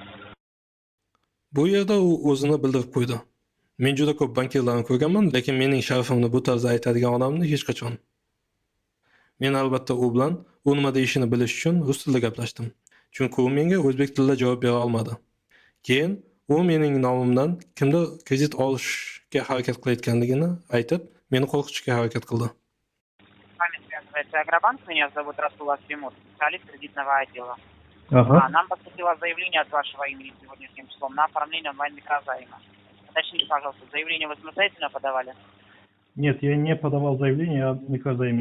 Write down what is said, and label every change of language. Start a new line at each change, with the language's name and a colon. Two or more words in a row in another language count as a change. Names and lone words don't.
Uzbek: Bu yerda u o'zini bildirib qo'ydi. Men juda ko'p bankirlarni ko'rganman, lekin mening sharifimni bu tarzda aytadigan odamni hech qachon. Men albatta u bilan u nima deyishini bilish uchun rus tilida gaplashdim. Chunki u menga o'zbek tilida javob bera olmadi. Keyin u mening nomimdan kimdir kredit olishga harakat qilayotganligini aytib, meni qo'rqitishga harakat qildi.
Russian: С вами связывается Агробанк. Меня зовут Расулов Тимур, специалист кредитного отдела. Нам поступило заявление от вашего имени сегодняшним числом на оформление онлайн-микрозайма. Уточните, пожалуйста, заявление вы самостоятельно подавали? Нет, я не подавал заявление о микрозайме.